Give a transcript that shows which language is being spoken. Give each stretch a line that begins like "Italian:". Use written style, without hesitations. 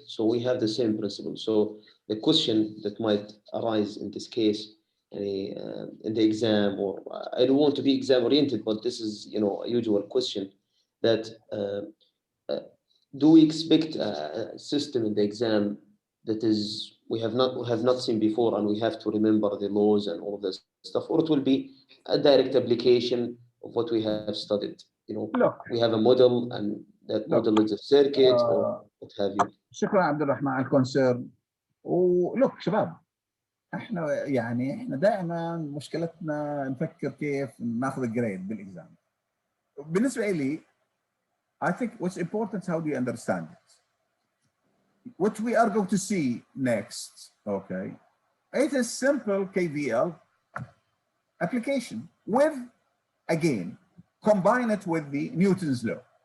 English: So we have the same principle. So the question that might arise in this case, in the exam, or I don't want to be exam oriented, but this is, you know, a usual question that do we expect a system in the exam that is we have not seen before, and we have to remember the laws and all this stuff, or it will be a direct application of what we have studied? You know, we have a model, and that model is a circuit or what have you.
Arabic: شكرا عبد الرحمن على الكونسيرن. ولوك شباب، احنا دائما مشكلتنا نفكر كيف ناخذ
English: الجريد بالاكزام.
Arabic: بالنسبه لي
English: I think what's important is how do you understand it. What we are going to see next, okay, it is simple KVL application with, again, combine it with the Newton's law.